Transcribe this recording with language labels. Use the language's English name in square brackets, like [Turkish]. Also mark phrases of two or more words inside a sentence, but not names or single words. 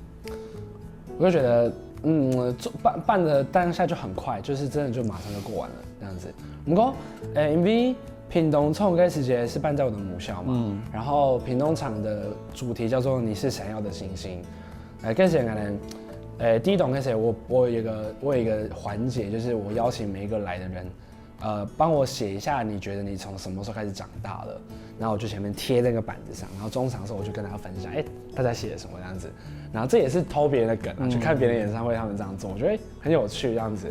[Chinese] 我就覺得，辦的當下就很快，就是真的就馬上就過完了，這樣子。不過，因為屏東創歌時節是辦在我的母校嘛，然後屏東場的主題叫做你是閃耀的星星，跟誰可能。第一檔開始，我有一個環節，就是我邀請每一個來的人， 帮我写一下你觉得你从什么时候开始长大了，然后我就前面贴那个板子上，然后中场的时候我就跟大家分享，大家写了什么这样子，然后这也是偷别人的梗啊，去看别人演唱会他们这样做，我觉得很有趣这样子。